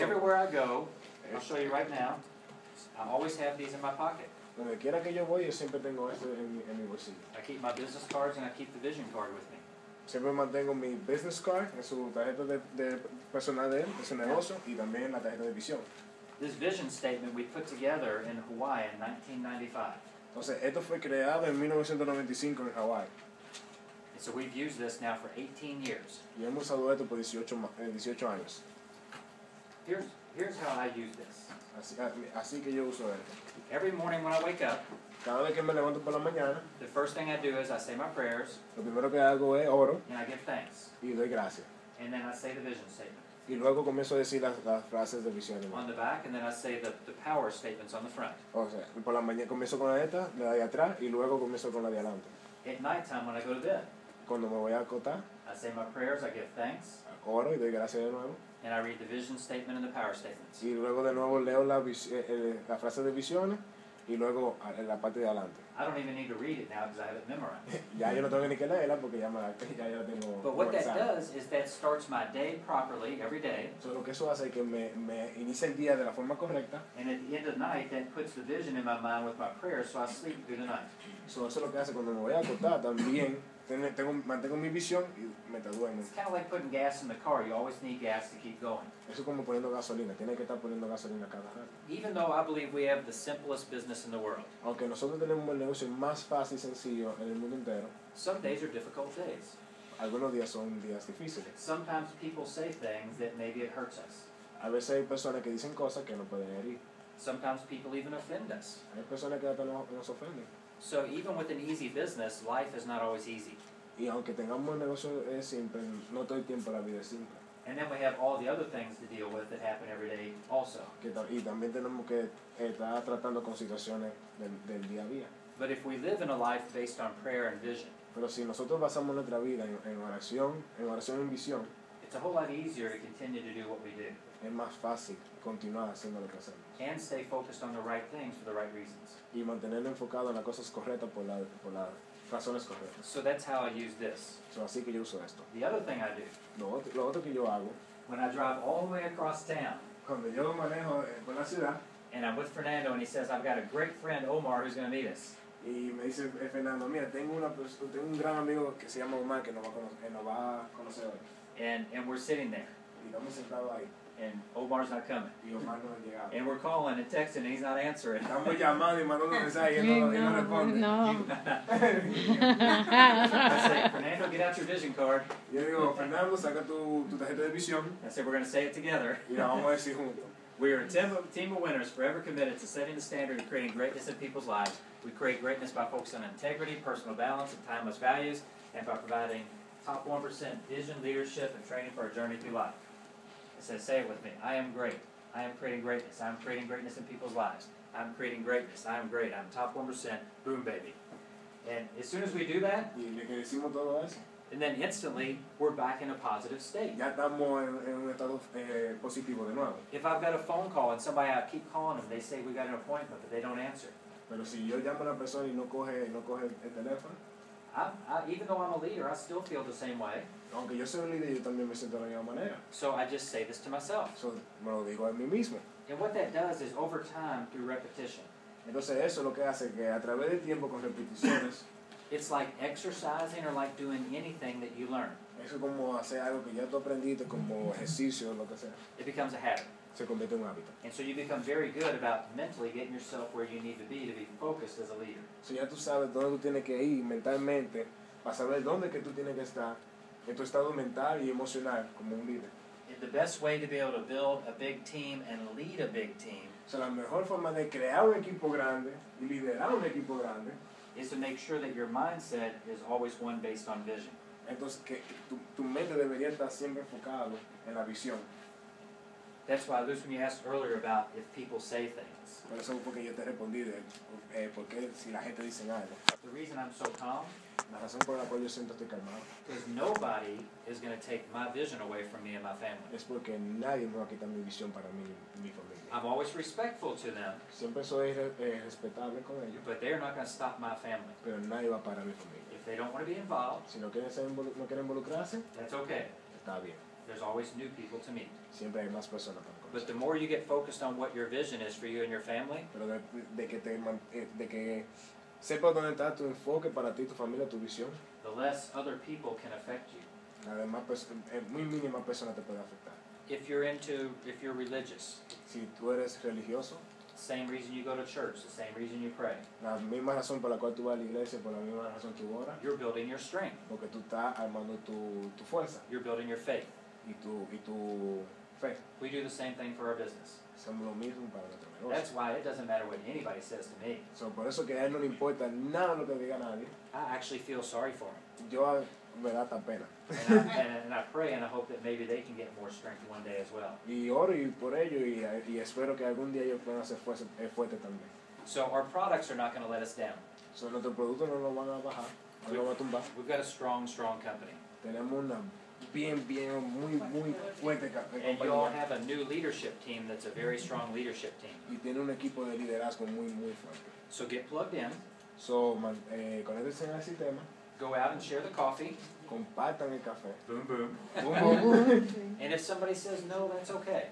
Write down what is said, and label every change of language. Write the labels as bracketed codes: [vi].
[en] Everywhere I go, I'll show you right now, I always have these in my pocket. [es] Donde quiera que yo voy, yo siempre tengo esto en mi bolsillo. [en] I keep my business cards and I keep the vision card with me. [es] Siempre mantengo mi business card en su tarjeta de personal de él, de su negocio, y también la tarjeta de visión. [en] This vision statement we put together in Hawaii in 1995. [es] Entonces, esto fue creado en 1995 en Hawái. [en] And so we've used this now for 18 years. [es] Y hemos usado esto por 18 años. [en] Here's how I use this. [es] Así que yo uso esto. [en] Every morning when I wake up, [es] Cada vez que me levanto por la mañana, [en] the first thing I do is I say my prayers [es] lo primero que hago es oro [en] and I give thanks. [es] y doy gracias. [en] And then I say the vision statement [es] Y luego comienzo a decir las frases de visión. [en] on the back, and then I say the power statements on the front. [es] O sea, por la mañana comienzo con esta, la de atrás, y luego comienzo con la de adelante. [en] At nighttime when I go to bed, [es] Cuando me voy a acotar, [en] I say my prayers, I give thanks, [es] oro y doy gracias de nuevo. [en] and I read the vision statement and the power statements. [es] Y luego de nuevo leo la frase de visiones y luego la parte de adelante. [en] I don't even need to read it now because I have it memorized. [es] Ya yo no tengo ni que leerla porque ya la tengo [en] But what that [es] memorizada. [en] does is that starts my day properly every day, [es] So, lo que eso hace es que me inicia el día de la forma correcta. [en] and at the end of the night, that puts the vision in my mind with my prayers, so I sleep through the night. [es] So, eso es lo que hace cuando me voy a acostar también. Mantengo mi visión y me duermo. [en] It's kind of like putting gas in the car. You always need gas to keep going. [es] Eso es como poniendo gasolina. Tiene que estar poniendo gasolina cada rato. [en] Even though I believe we have the simplest business in the world, [es] Aunque nosotros tenemos el negocio más fácil y sencillo en el mundo entero, [en] some days are difficult days. [es] algunos días son días difíciles. [en] Sometimes people say things that maybe it hurts us. [es] A veces hay personas que dicen cosas que no pueden herir. [en] Sometimes people even offend us. [es] Hay personas que hasta nos ofenden. [en] So even with an easy business, life is not always easy. [es] Y aunque tengamos el negocio simple, no todo el tiempo la vida es simple. [en] And then we have all the other things to deal with that happen every day also. [es] Y también tenemos que estar tratando con situaciones del día a día. [en] But if we live in a life based on prayer and vision, [es] Pero si nosotros basamos nuestra vida en oración y en visión, [en] it's a whole lot easier to continue to do what we do [es] es más fácil continuar haciendo lo que hacemos. [en] and stay focused on the right things for the right reasons. [es] Y mantenerlo enfocado en las cosas correctas por las razones correctas. [en] So that's how I use this. [es] So, así que yo uso esto. [en] The other thing I do, [es] Lo otro que yo hago, [en] when I drive all the way across town, [es] cuando yo manejo por la ciudad, [en] and I'm with Fernando and he says, I've got a great friend, Omar, who's going to meet us. [es] y me dice Fernando, mira, tengo un gran amigo que se llama Omar que nos va a conocer hoy. [en] And we're sitting there, [es] Y estamos sentados ahí, [en] and Omar's not coming. [es] y Omar no ha llegado. [en] And we're calling and texting, and he's not answering. [es] Estamos llamando y mandando mensajes y él no responde. No. [en] I say, Fernando, get out your vision card. [es] Y yo digo, Fernando, saca tu tarjeta de visión [en] I said, we're going to say it together. [es] y la vamos a decir juntos. [en] We are a team of winners forever committed to setting the standard and creating greatness in people's lives. We create greatness by focusing on integrity, personal balance, and timeless values, and by providing top 1% vision, leadership, and training for our journey through life. It says, say it with me. I am great. I am creating greatness. I am creating greatness in people's lives. I'm creating greatness. I am great. I'm top 1%. Boom, baby. And as soon as we do that, [es] Y le que decimos todo eso, [en] and then instantly, we're back in a positive state. [es] ya estamos en un estado positivo de nuevo. [en] If I've got a phone call and somebody, I keep calling them, they say we got an appointment, but they don't answer. [es] Pero si yo llamo a una persona y no coge el teléfono, [en] Even though I'm a leader, I still feel the same way. [es] aunque yo soy un líder, yo también me siento de la misma manera. [en] So I just say this to myself. [es] So, me lo digo a mí mismo. [en] And what that does is over time, through repetition, [es] Entonces eso es lo que hace que a través del tiempo, con repeticiones, [en] it's like exercising or like doing anything that you learn. [es] eso es como hacer algo que ya tú aprendiste, como ejercicio, lo que sea, [en] It becomes a habit. [es] se convierte en un hábito. [en] And so you become very good about mentally getting yourself where you need to be focused as a leader. [es] So ya tú sabes dónde tú tienes que ir mentalmente para saber dónde que tú tienes que estar en tu estado mental y emocional como un líder. [en] And the best way to be able to build a big team and lead a big team [es] O sea, la mejor forma de crear un equipo grande y liderar un equipo grande [en] is to make sure that your mindset is always one based on vision. [es] entonces que tu mente debería estar siempre enfocado en la visión. [en] That's why, Luz, when you asked earlier about if people say things, [es] Por eso porque yo te respondí de por qué si la gente dice algo. [en] the reason I'm so calm [es] La razón por la cual yo siento estoy calmado [en] is nobody is going to take my vision away from me and my family. [es] es porque nadie me va a quitar mi visión para mí y mi familia. [en] I'm always respectful to them, [es] Siempre soy respetable con ellos, [en] but they're not going to stop my family. [es] pero nadie va a parar mi familia. [en] If they don't want to be involved, [es] Si no quieren, no quieren involucrarse, [en] that's okay. [es] está bien. [en] There's always new people to meet. [es] Siempre hay más personas para [en] But the [es] conocer. [en] more you get focused on what your vision is for you and your family, [es] Pero de que sepas dónde está tu enfoque para ti, tu familia, tu visión, [en] the less other people can affect you. [es] además muy mínima persona te puede afectar. [en] If you're religious, [es] Si tú eres religioso, [en] same reason you go to church, the same reason you pray. [es] la misma razón por la cual tú vas a la iglesia, por la misma razón tú oras, [en] You're building your strength. [es] porque tú estás armando tu fuerza [en] You're building your faith. [es] y tu fe. [en] We do the same thing for our business. [es] Somos lo mismo para nuestro [en] That's [es] negocio. [en] why it doesn't matter what anybody says to me. [es] So, por eso que a él no le importa nada lo que diga nadie. [en] I actually feel sorry for him. [es] Yo me da tan pena. [en] And I pray and I hope that maybe they can get more strength one day as well. [es] Y oro por ello y espero que algún día ellos puedan ser fuertes también. [en] So our products are not going to let us down. [es] So, nuestros productos no nos van a bajar, no nos van a tumbar. [en] We've got a strong company. [es] Tenemos una muy fuerte [en] And you all [es] compañía [en] have a new leadership team that's a very strong leadership team. [es] y tiene un equipo de liderazgo muy fuerte. [en] So get plugged in, [es] So, conéctense al sistema, [en] go out and share the coffee. [es] compartan el café. Boom, boom. Boom, boom, boom. [en] And if somebody says no, that's okay.